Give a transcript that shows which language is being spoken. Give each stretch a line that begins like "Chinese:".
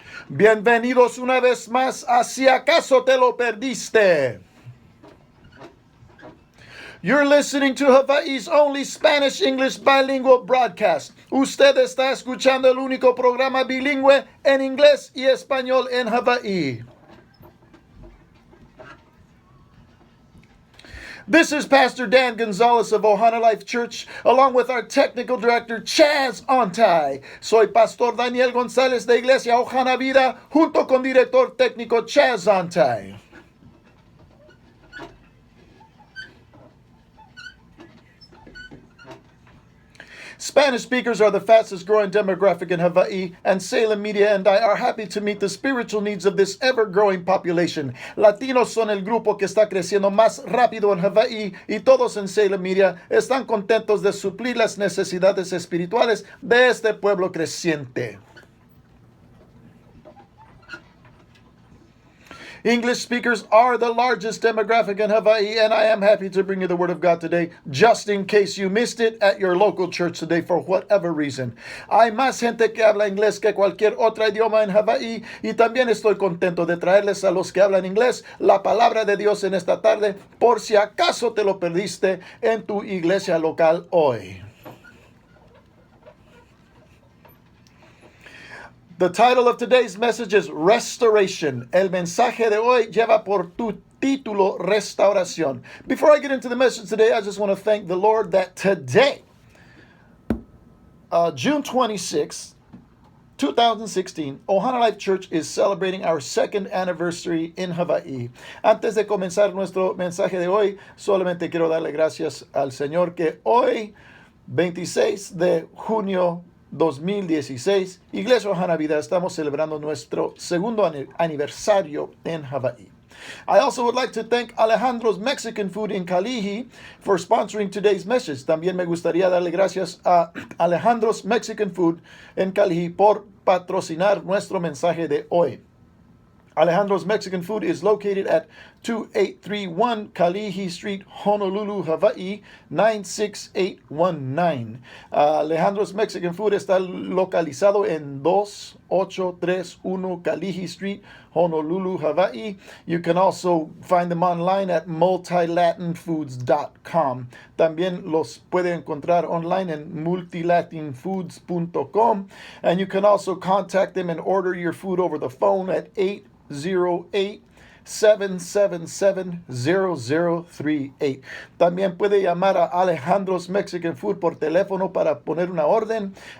Spanish: Bienvenidos una vez más a Si Acaso Te Lo Perdiste.
English: You're listening to Hawaii's only Spanish-English bilingual broadcast.
Spanish: Usted está escuchando el único programa bilingüe en inglés y español en Hawaii.
English: This is Pastor Dan Gonzalez of Ohana Life Church, along with our technical director, Chaz Ontai.
Spanish: Soy Pastor Daniel Gonzalez de Iglesia Ohana Vida, junto con director técnico Chaz Ontai.
English: Spanish speakers are the fastest growing demographic in Hawaii, and Salem Media and I are happy to meet the spiritual needs of this ever-growing population.
Spanish: Latinos son el grupo que está creciendo más rápido en Hawaii y todos en Salem Media están contentos de suplir las necesidades espirituales de este pueblo creciente.
English: English speakers are the largest demographic in Hawaii, and I am happy to bring you the Word of God today, just in case you missed it at your local church today for whatever reason.
Spanish: Hay más gente que habla inglés que cualquier otro idioma en Hawaii, y también estoy contento de traerles a los que hablan inglés la palabra de Dios en esta tarde, por si acaso te lo perdiste en tu iglesia local hoy.
English: The title of today's message is Restoration.
Spanish: El mensaje de hoy lleva por título Restauración.
English: Before I get into the message today, I just want to thank the Lord that today, June 26, 2016, Ohana Life Church is celebrating our second anniversary in Hawaii.
Spanish: Antes de comenzar nuestro mensaje de hoy, solamente quiero darle gracias al Señor que hoy, 26 de junio 2016, Iglesia Ohana Vida, estamos celebrando nuestro segundo aniversario en Hawaii.
English: I also would like to thank Alejandro's Mexican Food in Kalihi for sponsoring today's message.
Spanish: También me gustaría darle gracias a Alejandro's Mexican Food en Kalihi por patrocinar nuestro mensaje de hoy.
English: Alejandro's Mexican Food is located at 2831 Kalihi Street, Honolulu, Hawaii, 96819.
Spanish: Alejandro's Mexican Food está localizado en 2831 Kalihi Street, Honolulu, Hawaii.
English: You can also find them online at multilatinfoods.com.
Spanish: También los puede encontrar online en multilatinfoods.com.
English: And you can also contact them and order your food over the phone at 808-777-0038.
Spanish: También puede llamar a Alejandro's Mexican Food por teléfono para poner una orden